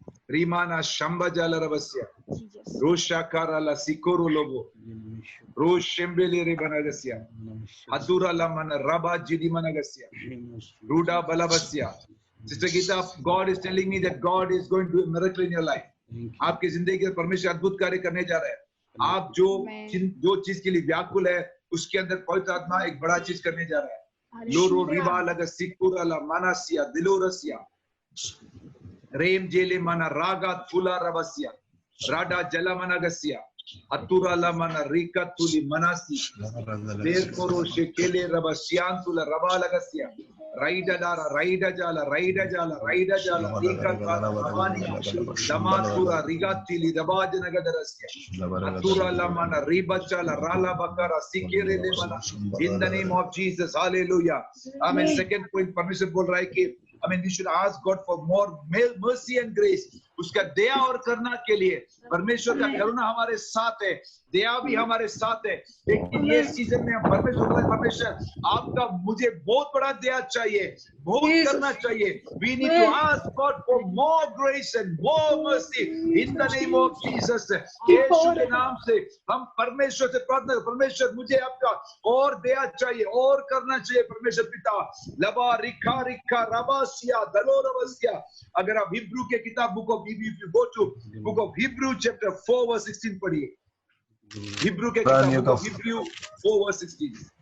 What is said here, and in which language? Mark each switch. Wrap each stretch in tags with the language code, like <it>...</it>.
<en>रीमाना शंबजाला रबस्या रोशाकारा ला सिकोरो लोगो रोश शेम्बेले रे बनागस्या अतुरा ला मन रबा जिदी मनगस्या रूडा बलाबस्या। Sister Gita, God is telling me that God is going to do a miracle in your life.</en> <hi>आपकी जिंदगी में परमेश्वर अद्भुत कार्य करने जा रहा है। आप जो चीज के लिए व्याकुल है उसके अंदर पवित्र आत्मा एक बड़ा चीज करने जा रहा है। लोरो रिवा लगा सिकुरा ला मानसिया दिलोरसिया रेम जेले मना रागा फुला रबस्या राडा जला मनगस्या अतुरा ला मना रिका तुली मनासी देर कोरो शेकेले रबस्यान तुला रबा लगस्या राइडा डाला राइडा जाला राइडा जाला राइडा जाला रिका का रवानी दमातुरा रिगा तिली दबाज नगदरस्या अतुरा ला मना रिबा जाला राला बकरा सिकेरे ले मना</hi> <en>In the name of Jesus hallelujah amen.</en> <hi>सेकंड पॉइंट परमेश्वर बोल रहा है कि</hi> <en>I mean, we should ask God for more mercy and grace.</en> <hi>उसका दया और करना के लिए परमेश्वर का करुणा हमारे साथ है, दया भी हमारे साथ है। लेकिन ये सीजन में परमेश्वर आपका मुझे बहुत बड़ा दया चाहिए, बहुत करना चाहिए।</hi> <en>We need to ask God for more grace and more mercy in the name of Jesus.</en> <hi>यीशु के नाम से हम परमेश्वर से प्रार्थना करें, परमेश्वर मुझे आपका और दया चाहिए और करना चाहिए। परमेश्वर पिता लबा रिखा रिखा रबासिया दलोरबसिया। अगर आप हिब्रू के किताब book of</hi> <en>If you go to book of Hebrew chapter 4 verse 16 पढ़िए।</en> <hi>हिब्रू के किताब बुक ऑफ Hebrew 4 verse 16।</hi>